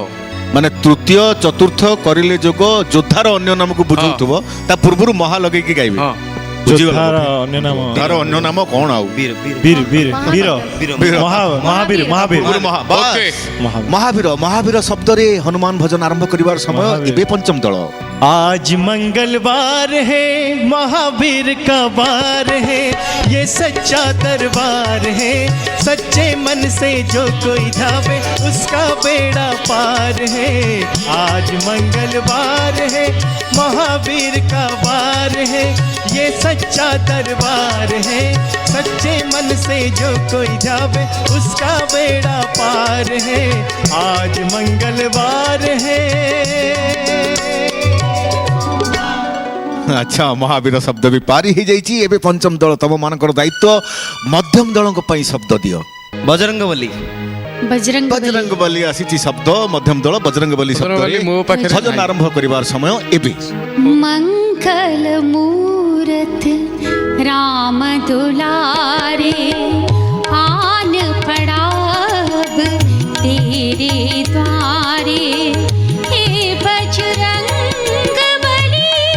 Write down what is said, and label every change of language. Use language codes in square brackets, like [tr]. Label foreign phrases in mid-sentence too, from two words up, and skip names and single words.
[or] ମାନେ ତୃତୀୟ ଚତୁର୍ଥ କରିଲେ ଯୋଗ ଯୋଦ୍ଧାର ଅନ୍ୟ ନାମକୁ ବୁଝଉଥିବ ତା ପୂର୍ବରୁ ମହା ଲଗେଇକି ଗାଇବେ। ହଁ ବୁଝିଗଲା? ଯୋଦ୍ଧାର ଅନ୍ୟ ନାମ ତାର ଅନ୍ୟ ନାମ କଣ ଆଉ? ବୀର ମହାବୀର ପୂର୍ବରୁ ବାସ୍। ଓକେ। ମହାବୀର ଶବ୍ଦରେ ହନୁମାନ ଭଜନ ଆରମ୍ଭ କରିବାର ସମୟ ମହାବୀର। ଏବେ ପଞ୍ଚମ ଦଳ। [hi] आज मंगलवार है महावीर का वार है ये सच्चा दरबार है सच्चे मन से जो कोई धावे उसका बेड़ा पार है। आज मंगलवार है महावीर का वार है ये सच्चा दरबार है सच्चे मन से जो कोई जावे उसका बेड़ा पार है। आज मंगलवार है। [or] ଆଚ୍ଛା ମହାବୀର ଶବ୍ଦ ବି ପାରି ହେଇଯାଇଛି। ଏବେ ପଞ୍ଚମ ଦଳ ତମ ମାନଙ୍କର ଦାୟିତ୍ୱ। ମଧ୍ୟମ ଦଳଙ୍କ ପାଇଁ ଶବ୍ଦ ଦିଅ। ବଜରଙ୍ଗବଲି ବଜରଙ୍ଗ ବଲି ଆସିଛି ଶବ୍ଦ। ମଧ୍ୟମ ଦଳ ବଜରଙ୍ଗ ବଲି ବଜରଙ୍ଗବଲି ମୋ ଶବ୍ଦରେ ପାଖରେ ଭଜନ ନାହିଁ। ଆରମ୍ଭ କରିବାର ସମୟ ଏବେ। [hi] मंगल मूरत राम दुलारे आन पड़ा अब तेरे द्वारे हे बजरंग बली